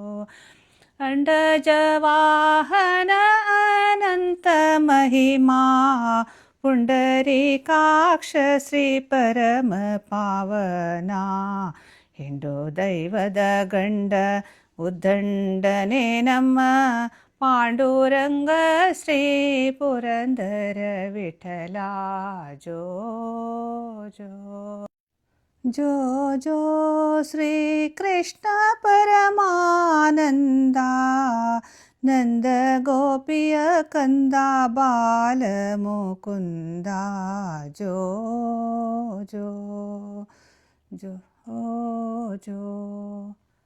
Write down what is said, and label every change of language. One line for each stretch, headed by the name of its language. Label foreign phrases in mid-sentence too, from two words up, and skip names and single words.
Kannada: ಅಂಡಜವಾಹನ ಅನಂತ ಮಹಿಮಾ ಪುಂಡರೀಕಾಕ್ಷ ಶ್ರೀ ಪರಮ ಪಾವನ ಹಿಂಡು ದೈವದ ಗಂಡ ಉದ್ದಂಡನೆ ನಮ್ಮ ಪಾಂಡುರಂಗ ಶ್ರೀ ಪುರಂದರ ವಿಠಲ ಜೋ ಜೋ
Sanskrit: जो जो श्रीकृष्ण परमानन्दा नन्द गोपिय कन्दा बालमुकुन्दा जो जो जो जो